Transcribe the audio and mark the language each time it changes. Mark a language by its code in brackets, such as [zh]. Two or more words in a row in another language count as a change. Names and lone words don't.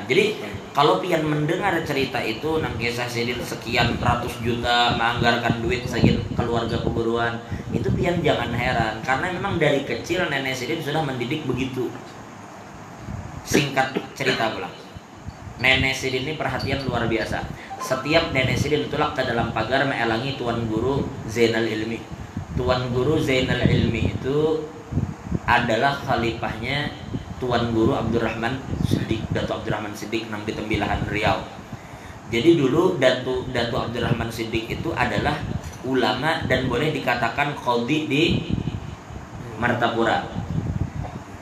[bjn] Jadi kalau pian mendengar cerita itu nang kisah sidin sekian ratus juta menganggarkan duit segin keluarga peguruan, itu pian jangan heran karena memang dari kecil nenek sidin sudah mendidik begitu. Singkat cerita pulang, nenek sidin ini perhatian luar biasa. Setiap nenek sidin tulak ke dalam pagar meelangi Tuan Guru Zainal Ilmi. Tuan Guru Zainal Ilmi itu adalah khalifahnya Tuan Guru Abdurrahman Siddiq, Dato Abdurrahman Siddiq nang di Tembilahan Riau. [id] Jadi dulu Dato Abdurrahman Siddiq itu adalah ulama dan boleh dikatakan qadhi di Martapura.